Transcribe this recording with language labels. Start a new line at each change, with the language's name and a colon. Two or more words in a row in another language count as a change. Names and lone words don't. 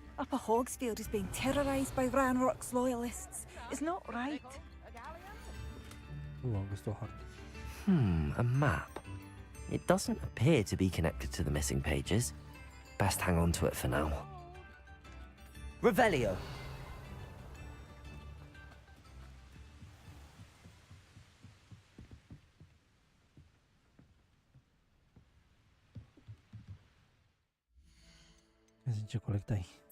English: Upper Hogsfield is being terrorized by Ranrock's loyalists. It's not right.
Romanian: Am găsit o hartă.
English: A map. It doesn't appear to be connected to the missing pages. Best hang on to it for now. Revelio.
Romanian: Ia zi ce colectai.